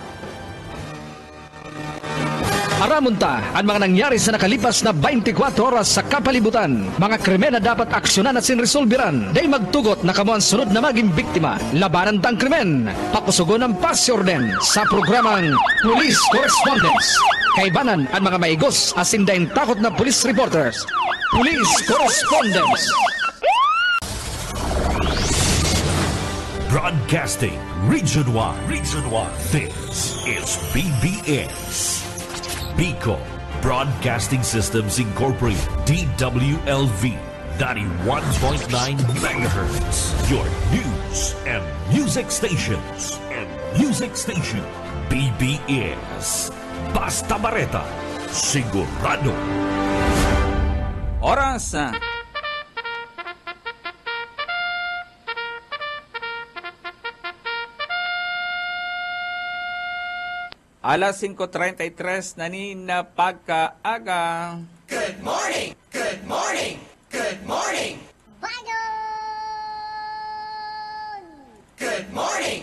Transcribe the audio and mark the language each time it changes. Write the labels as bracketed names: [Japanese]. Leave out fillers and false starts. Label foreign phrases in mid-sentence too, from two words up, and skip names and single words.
[Bikol] Aramunta ang mga nangyari sa nakalipas na 24 oras sa kapalibutan. Mga krimen na dapat aksyonan at sinresolbiran. Dahil magtugot na kamo ang sunod na maging biktima. Labanan tang krimen. Pakusugon ng pasyorden sa programang Police Correspondence. Kaibanan ang mga maigos asin daing takot na police reporters. Police Correspondence. [English] Broadcasting Region 1. Region 1. This is BBS. Bicol Broadcasting Systems Incorporated. DWLV 91.9 MHz. Your news and music stations. [Bikol] BBS. Basta Bareta. Sigurado. Oras alas 5:33 na ni na pagkaaga. [English] Good morning! Good morning! Good morning! [Bikol] Bagon! [English] Good morning!